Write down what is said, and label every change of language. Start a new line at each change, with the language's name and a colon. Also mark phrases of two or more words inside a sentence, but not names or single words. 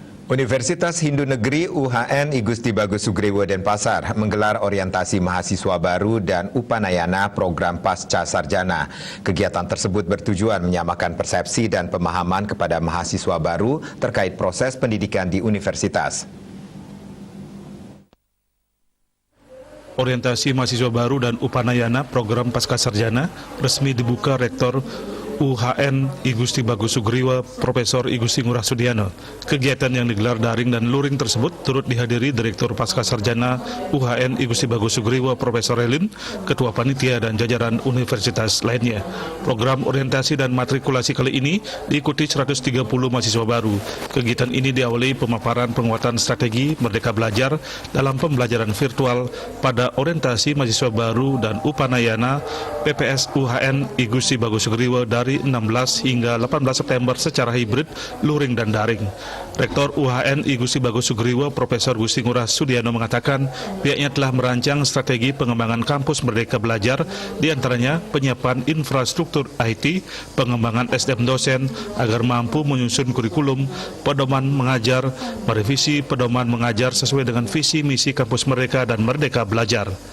Indonesian: Universitas Hindu Negeri UHN I Gusti Bagus Sugriwo Denpasar menggelar orientasi mahasiswa baru dan upanayana program pasca sarjana. Kegiatan tersebut bertujuan menyamakan persepsi dan pemahaman kepada mahasiswa baru terkait proses pendidikan di universitas. Orientasi mahasiswa baru dan upanayana program pasca sarjana resmi dibuka Rektor UHN I Gusti Bagus Sugriwo Profesor I Gusti Ngurah Sudiano. Kegiatan yang digelar daring dan luring tersebut turut dihadiri Direktur Pasca Sarjana UHN I Gusti Bagus Sugriwo Profesor Relin, Ketua Panitia dan jajaran universitas lainnya. Program orientasi dan matrikulasi kali ini diikuti 130 mahasiswa baru. Kegiatan ini diawali pemaparan penguatan strategi Merdeka Belajar dalam pembelajaran virtual pada orientasi mahasiswa baru dan upanayana PPS UHN I Gusti Bagus Sugriwo dari 16 hingga 18 September secara hibrid, luring dan daring. Rektor UHN I Gusti Bagus Sugriwo Profesor Gusti Ngurah Sudiano mengatakan pihaknya telah merancang strategi pengembangan kampus Merdeka Belajar, diantaranya penyiapan infrastruktur IT, pengembangan SDM dosen agar mampu menyusun kurikulum, pedoman mengajar, merevisi pedoman mengajar sesuai dengan visi misi kampus mereka dan Merdeka Belajar.